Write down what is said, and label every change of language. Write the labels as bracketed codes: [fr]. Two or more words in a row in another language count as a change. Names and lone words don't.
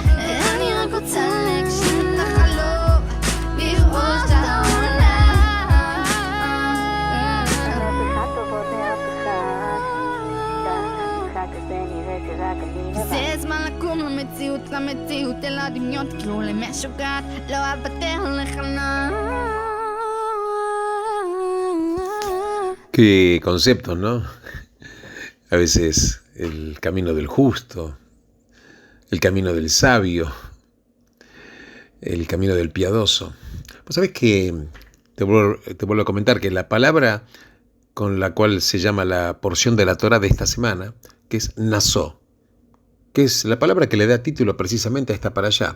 [he] אני רק רוצה להגשים את החלום, לראות את העולם. זה זמן לקום למציאות, אל הדמיון, תקראו לי משוגעת, לא אוותר על לחנות. [es] Qué conceptos, ¿no? A veces el camino del justo, el camino del sabio, el camino del piadoso. Pues sabes que te vuelvo a comentar que la palabra con la cual se llama la porción de la Torá de esta semana, que es nasó, que es la palabra que le da título precisamente a esta parashá.